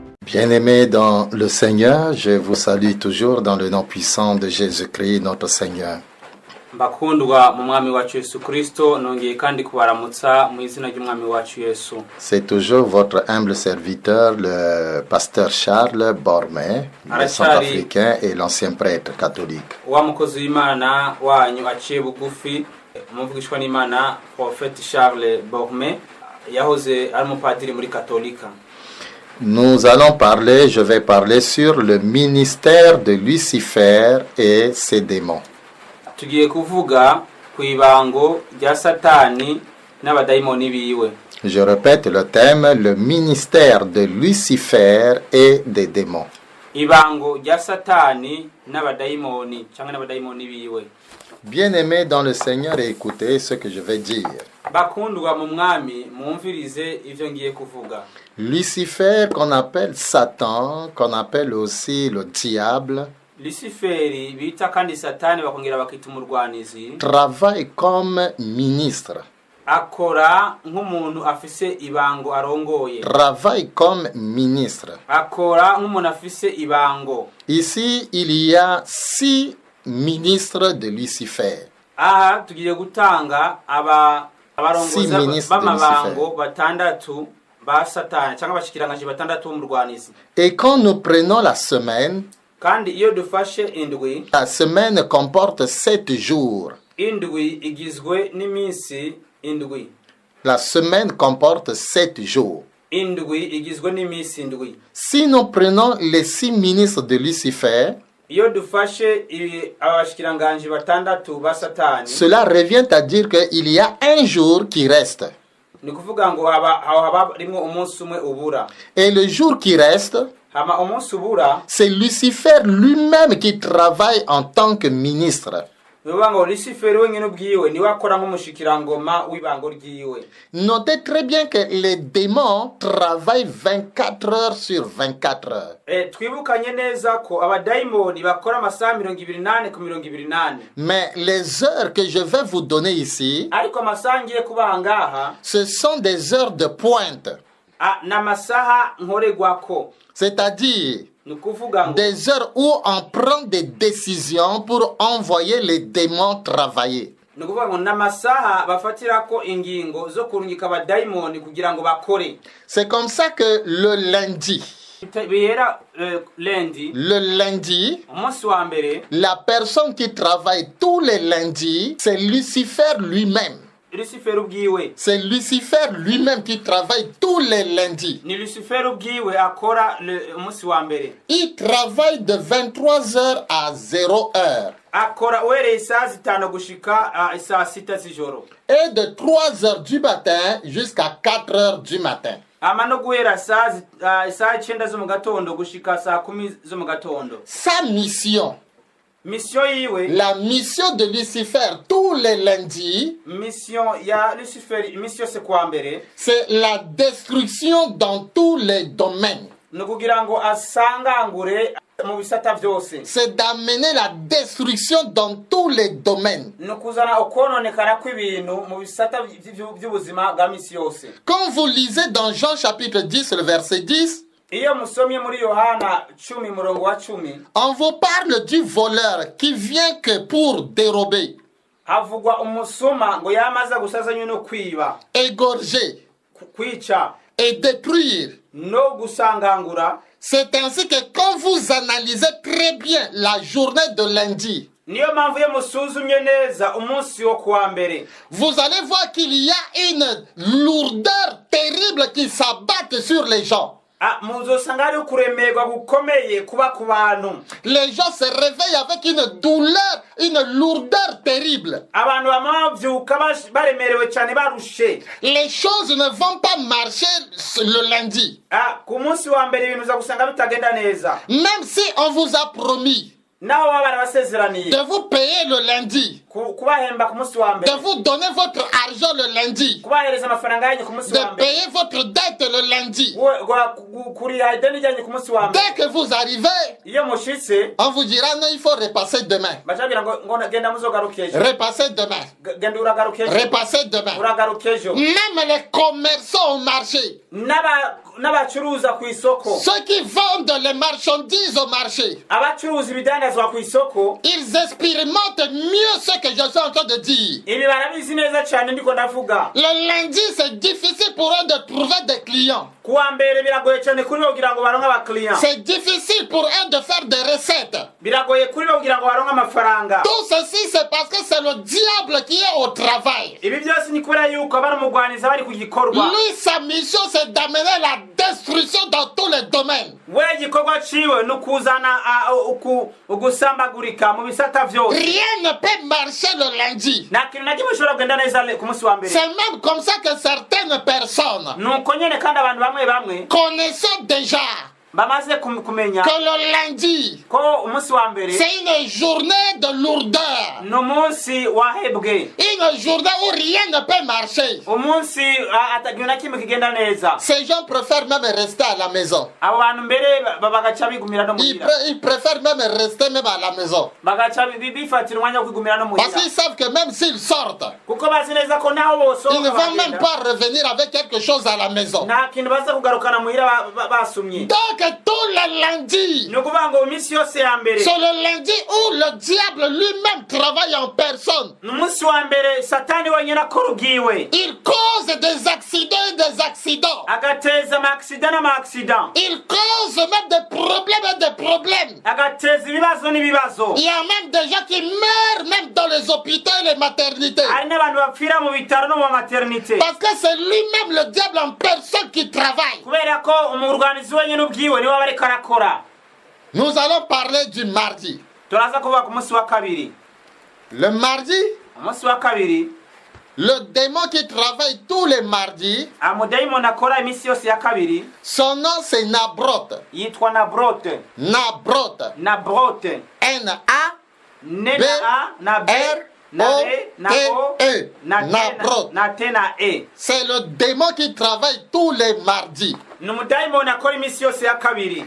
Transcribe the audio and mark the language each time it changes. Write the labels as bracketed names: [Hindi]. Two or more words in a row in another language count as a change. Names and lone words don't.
[French] Bien-aimés dans le Seigneur, je vous salue toujours dans le nom puissant de Jésus-Christ, notre Seigneur. [Rundi] Bakundwa mu mwami wacu Yesu Kristo nongeye kandi kubaramutsa mu izina ry'umwami wacu Yesu. [French] C'est toujours votre humble serviteur, le pasteur Charles Bormet, le centrafricain et l'ancien prêtre catholique. [Rundi] Wa mukozi w'Imana wanyu aciye bugufi umuvugishwa n'Imana Prophète Charles Bormet yahoze ari umupadiri muri Katolika. [French] Nous allons parler, je vais parler sur le ministère de Lucifer et ses démons. [Rundi] Tugiye kuvuga ku ibango rya Satani n'abadayimoni biwe. [French] Je répète le thème, le ministère de Lucifer et des démons. [Rundi] Ibango rya Satani n'abadayimoni cyangwa n'abadayimoni biwe. [French] Bien-aimés dans le Seigneur, écoutez ce que je vais dire. [Rundi] Bakundwa mu mwami mwumvirize ivyo ngiye kuvuga. [French] Lucifer, qu'on appelle Satan, qu'on appelle aussi le diable, [Rundi] Luciferi bita kandi Satani bakongera bakita umurwanizi, [French] travaille comme ministre, [Rundi] akora nk'umuntu afise ibango arongoye, [French] travaille comme ministre. [Rundi] akora nk'umuntu afise ibango. [French] Ici, il y a 6 ministres de Lucifer. [Rundi] Aha tugiye gutanga abarongoza b'amabango batandatu ba Satani cyangwa abashikiranganje batandatu b'umurwanizi. [French] Et quand nous prenons la semaine, [Rundi] Kandi iyo dufashe indwi, [French] la semaine comporte 7 jours. [Rundi] indwi igizwe n'iminsi indwi. [French] La semaine comporte 7 jours. [Rundi] Indwi igizwe n'iminsi indwi. [French] Si nous prenons les 6 ministres de Lucifer, [Rundi] Iyo dufashe abashikiranganje batandatu ba Satani, [French] cela revient à dire qu'il y a un jour qui reste. [Rundi] ni kuvuga ngo haba rimwe umunsi umwe ubura. [French] Et le jour qui reste, [Rundi] Hama umunsi ubura, [French] c'est Lucifer lui-même qui travaille en tant que ministre. [Rundi] bivuga ngo Lucifer wenyine ubwiwe niwe akora nk'umushikirangoma w'ibango ryiwe. [French] Notez très bien que les démons travaillent 24 heures sur 24 heures. [Rundi] Twibukanye neza ko abadayimoni bakora amasaha 28 ku 28. [French] Mais les heures que je vais vous donner ici, [Rundi] Ariko amasaha ngiye kubaha ngaha, [French] ce sont des heures de pointe. [Rundi] n'amasaha nkoregwako. [French] C'est-à-dire [Rundi] Ni kuvuga ngo [French] des heures où on prend des décisions pour envoyer les démons travailler. [Rundi] ni kuvuga ngo n'amasaha bafatirako ingingo zo kurungika abadayimoni kugira ngo bakore. [French] C'est comme ça que le lundi, [Rundi] Bihera lundi, umunsi wa mbere, [French] la personne qui travaille tous les lundis, c'est Lucifer lui-même. [Rundi] Lucifer ubwiwe. [French] C'est Lucifer lui-même qui travaille tous les lundis. [Rundi] Ni Lucifer ubwiwe akora umunsi wa mbere. [French] Il travaille de 23 heures à 0 heure. [Rundi] Akora uhereye isaha 5 gushika isaha 6 z'ijoro. [French] Et de 3 heures du matin jusqu'à 4 heures du matin. [Rundi] Ama no guhera isaha 9 zo mu gatondo gushika saa 10 zo mu gatondo. [French] Sa mission, [Rundi] Mission yiwe, [French] la mission de Lucifer tous les lundis, [Rundi] mission ya Lucifer, mission se kwa mbere, [French] c'est la destruction dans tous les domaines. [Rundi] no kugira ngo asangangure mu bisata byose. [French] C'est d'amener la destruction dans tous les domaines. [Rundi] No kuzana ukononekara kw'ibintu mu bisata by'ubuzima bwa misi yose. [French] Quand vous lisez dans Jean chapitre 10, le verset 10, [Rundi] Iyo musomye muri Yohana 10 murongo wa 10, [French] on vous parle du voleur qui vient que pour dérober, [Rundi] havugwa umusoma ngo yamaza gusazanya no kwiba, [French] égorger [Rundi] kwica, [French] et détruire. [Rundi] no gusangangura. [French] C'est ainsi que quand vous analysez très bien la journée de lundi, [Rundi] Niyo mpamvu ye musuzumye neza umunsi wo kuwa mbere, [French] vous allez voir qu'il y a une lourdeur terrible qui s'abatte sur les gens. [Rundi] muzosanga ari kuremerwa gukomeye kuba ku bantu. [French] Les gens se réveillent avec une douleur, une lourdeur terrible. [Rundi] Abantu bamavyuka baremerewe cyane barushe. [French] Les choses ne vont pas marcher le lundi. [Rundi] Ku munsi wa mbere ibintu za gusanga bitagenda neza. [French] Même si on vous a promis [Rundi] Naho baba barabasezeraniye [French] de vous payer le lundi, [Rundi] kubahemba ku munsi wa mbere, [French] de vous donner votre argent le lundi, [Rundi] kubahereza amafaranga yanyu ku munsi wa [French] de [Rundi] mbere, [French] payer votre dette le lundi. [Rundi] kuriha ideni ryanyu ku munsi wa mbere. [French] Dès que vous arrivez, [Rundi] Iyo mushitse [French] on vous dira non, il faut repasser demain. [Rundi] bacagira ngo genda muzogaruka ejo, [French] Repasser demain. [Rundi] genda uragaruka ejo, [French] Repasser demain. [Rundi] uragaruka ejo. [French] Même les commerçants au marché, [Rundi] n'abacuruza ku isoko, [French] ceux qui vendent les marchandises au marché, [Rundi] abacuruza ibidandazwa ku isoko, [French] ils expérimentent mieux ce que je suis en train de dire. [Rundi] ibi barabizi neza cyane ndiko ndavuga. [French] Le lundi, c'est difficile pour eux de trouver des clients. [Rundi] Kuwa mbere biragoye cyane kuri bo kugira ngo baronke abakiriya, [French] C'est difficile pour eux de faire des recettes. [Rundi] biragoye kuri bo kugira ngo baronke amafaranga. [French] Tout ceci, c'est parce que c'est le diable qui est au travail. [Rundi] Ibi byose ni kubera yuko bari umugwaniza bari ku gikorwa. [French] Lui, sa mission, c'est d'amener la destruction dans tous les domaines. [Rundi] We igikorwa ciwe ni ukuzana ugusambagurika mu bisata vyose. [French] Rien ne peut marcher le lundi. [Rundi] Nta kintu na kimwe gishobora kugenda neza ku munsi wa mbere. [French] C'est même comme ça que certaines personnes, [Rundi] Nuko nyene kandi abantu bamwe [French] connaissant déjà [Rundi] bamaze kumenya [French] que le lundi, [Rundi] ko umunsi wa mbere [French] c'est une journée de lourdeur, [Rundi] ni umunsi wahebwe, [French] une journée où rien ne peut marcher. [Rundi] umunsi atagiwe na kimwe kigenda neza. [French] Ces gens préfèrent même rester à la maison. [Rundi] Abo bantu mbere bagaca bigumira no muhira, [French] Ils préfèrent même rester même à la maison. [Rundi] bagaca bifatira umwanya wo kwigumira no [French] Parce [Rundi] muhira, [French] qu'ils savent que même s'ils sortent, [Rundi] kuko bazi neza ko naho [French] ils ne [Rundi] bosohoka [French] vont même [Rundi] bagenda [French] pas revenir avec quelque chose à la maison. [Rundi] nta kintu baza kugarukana muhira basumye. [French] Donc tous les lundis, [Rundi] Ni ukuvuga ngo iminsi yose ya mbere [French] c'est le lundi où le diable lui-même travaille en personne. [Rundi] ni umunsi wa mbere satani wenyine akora ubwiwe, [French] Il cause des accidents et des accidents. [Rundi] agateza amaakisida n'amaakisida, [French] Il cause même des problèmes et des problèmes. [Rundi] agateza ibibazo n'ibibazo. [French] Il y a même des gens qui meurent même dans les hôpitaux et les maternités. [Rundi] Hari n'abantu bapfira mu bitaro no mu maternité, [French] Parce que c'est lui-même le diable en personne qui travaille. [Rundi] kubera ko umurwanizi wenyine ubwiwe niwe aba ariko arakora. [French] Nous allons parler du mardi. [Rundi] Turaza kuvuga ku munsi wa kabiri. [French] Le mardi, [Rundi] Umunsi wa kabiri [French] le démon qui travaille tous les mardis, [Rundi] amudayimoni akora iminsi yose ya kabiri [French] son nom c'est Nabroth. [Rundi] yitwa Nabrote. [French] Nabroth. [Rundi] Nabrote. [French] N-A [Rundi] Ne na A na B na E na O [French] R-O-T-E. [Rundi] na T [French] Nabroth. [Rundi] na T na E. [French] C'est le démon qui travaille tous les mardis. [Rundi] Ni umudayimoni akora iminsi yose ya kabiri.